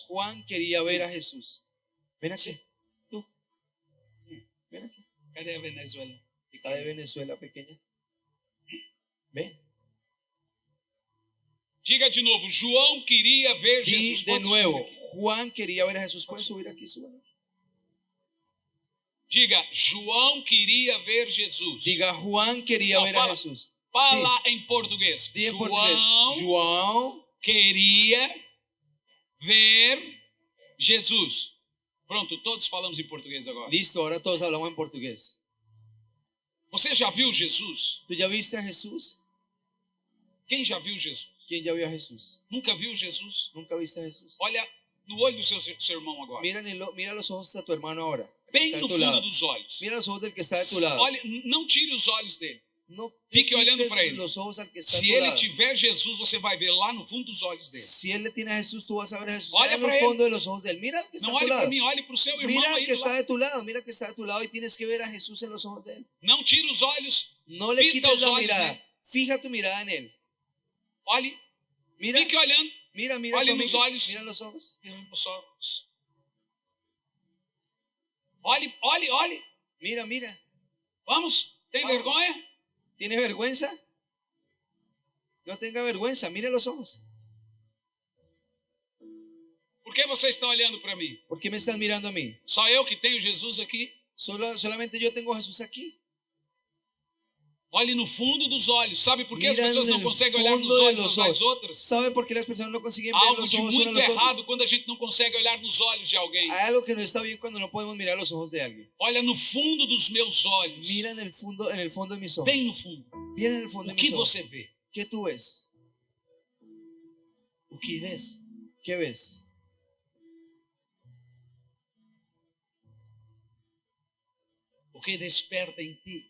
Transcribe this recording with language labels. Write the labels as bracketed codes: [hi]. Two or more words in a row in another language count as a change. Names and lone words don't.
[es] Juan quería ver a Jesús. Ven aquí. Tú. Ven aquí. [pt] Cadê a Venezuela? [es] La de Venezuela pequeña. Ven. [pt] Diga de novo, João queria ver [es] Di [pt] Jesus. [es] de [pt] Pode subir [es] nuevo, [pt] aqui. [es] Juan quería ver a Jesús. ¿Pueden subir aquí? Suban. [pt] Diga, João queria ver Jesus. [es] Diga, Juan quería No, ver a [pt] fala. [es] Jesús. [pt] Fala em português. [es] Di en portugués. [pt] João João queria ver Jesus. Pronto, todos falamos em português agora. [es] Listo, ahora todos hablamos en portugués. [pt] Você já viu Jesus? [es] ¿Tú ya viste a Jesús? [pt] Quem já viu Jesus? [es] ¿Quién ya vio a Jesús? [pt] Nunca viu Jesus? [es] ¿Nunca viste a Jesús? [pt] Olha no olho do seu irmão agora. [es] Mira los ojos de tu hermano ahora. [pt] Bem [es] Está [pt] no [es] a tu [pt] fundo [es] lado. [pt] dos olhos. [es] Mira los ojos del que está de tu lado. [pt] Olha, não tire os olhos dele. [es] No [pt] Fique olhando [es] quites [pt] para ele. [es] los ojos al que está a [pt] Se [es] tu [pt] ele [es] lado. [pt] tiver Jesus, você vai ver lá no fundo dos olhos dele. [es] Si él le tiene a Jesús, tú vas a ver a Jesús. [pt] Olha [es] En [pt] para [es] el él. fondo de los ojos de él. Mira al que está [pt] Não [es] a tu [pt] olhe para [es] lado. [pt] mim, olhe para o seu irmão [es] Mira al [pt] aí [es] que [pt] do [es] está [pt] lado. [es] de tu lado. Mira al que está de tu lado y tienes que ver a Jesús en los ojos de él. [pt] Não tire os olhos. [es] No le [pt] Fita [es] quites [pt] os [es] la [pt] olhos [es] mirada. [pt] nele. [es] Fija tu mirada en él. [pt] Olhe, [es] Mira, [pt] fique olhando. [es] mira, mira. [pt] Olhe [es] tu [pt] nos [es] amigo. [pt] olhos. [es] Mira los ojos. [pt] Mira nos olhos. Olhe, olhe, olhe. [es] Mira, mira. [pt] Vamos, tem [es] Vamos. [pt] vergonha? [es] ¿Tiene vergüenza? No tenga vergüenza. Mire los ojos. [pt] Por que você está olhando para mim? [es] ¿Por qué me estás mirando a mí? [pt] Só eu que tenho Jesus aqui? [es] Solamente yo tengo a Jesús aquí. [pt] Olhe no fundo dos olhos. Sabe por que as [es] Mira [pt] pessoas não [es] no [pt] conseguem olhar nos [es] fundo de [pt] olhos [es] los [pt] umas das [es] ojos. [pt] outras? [es] ¿Sabe por qué las personas no consiguen ver [pt] Algo [es] los [pt] de [es] ojos uno a [pt] muito [es] los otros? [pt] errado quando a gente não consegue olhar nos olhos de alguém. [es] Hay algo que no está bien cuando no podemos mirar los ojos de alguien. [pt] Olha no fundo dos meus olhos. [es] Mira en el fondo de mis ojos. [pt] Bem no fundo. [es] Bien en el fondo [pt] O [es] de [pt] que [es] mis ojos. [pt] você vê? [es] ¿Qué tú ves? [pt] O que vês? [es] ¿Qué ves? [pt] O que desperta em ti